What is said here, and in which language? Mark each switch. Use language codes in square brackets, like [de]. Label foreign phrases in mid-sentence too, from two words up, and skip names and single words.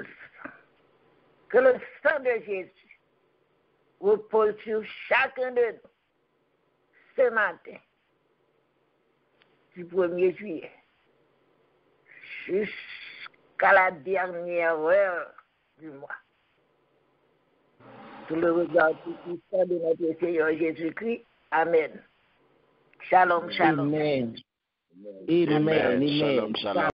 [fr] Que le sang de Jésus repose sur chacun de nous ce matin, du 1er juillet jusqu'à la dernière heure du mois. Sous le regard tout-puissant de notre Seigneur Jésus-Christ. [he] Amen. שלום, שלום. [fr] Amen. Amen. Amen. [he] שלום, שלום.